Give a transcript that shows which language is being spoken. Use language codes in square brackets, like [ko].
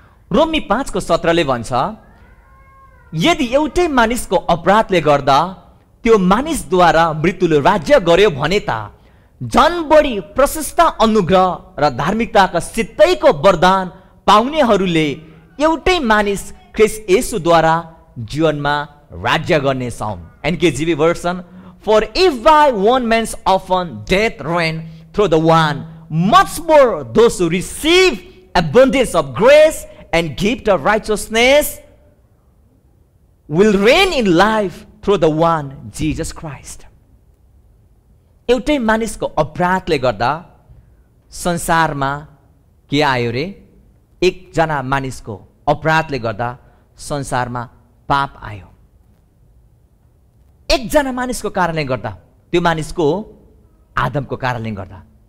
[ne] रोमी 5:17 भन्छ, यदि एउटै मानिसको अपराधले गर्दा त्यो मानिसद्वारा मृत्युले राज्य गर्यो भने त झन बढी प्रशस्त अनुग्रह र धार्मिकताका सित्तैको वरदान पाउनेहरूले एउटै मानिस ख्रीष्ट येशूद्वारा जीवनमा राज्य गर्नेछौँ। [en] NKJV version, for if by one man's often death reigned through the one, much more those who receive abundance of grace and gift of righteousness will reign in life through the one, Jesus Christ. [ne] एउटै मानिसको अपराधले गर्दा संसारमा के आयो रे? एकजना मानिसको अपराधले गर्दा संसारमा पाप आयो। एकजना मानिसको कारणले गर्दा, त्यो मानिसको आदमको कारणले गर्दा।